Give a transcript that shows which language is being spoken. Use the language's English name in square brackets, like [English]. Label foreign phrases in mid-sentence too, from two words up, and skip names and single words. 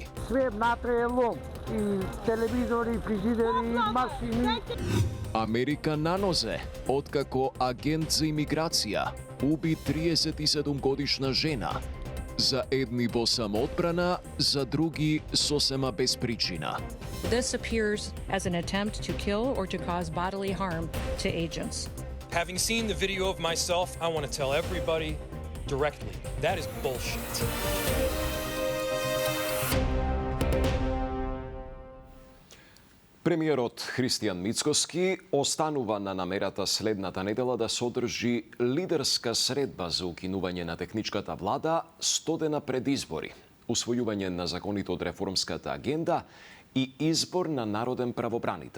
[Macedonian] Све внатре е лом, и телевизори, фризидери, машини. Америка на нозе, откако агент за имиграција уби 37 годишна жена. За едни во самоодбрана, за други сосема без причина. [English] This appears as an attempt to kill or to cause bodily harm to agents. Having seen the video of myself, I want to tell everybody directly, that is bullshit. [Macedonian] Премиерот Христијан Мицкоски останува на намерата следната недела да содржи лидерска средба за укинување на техничката влада 100 дена пред избори, усвојување на законите од реформската агенда и избор на народен правобранител.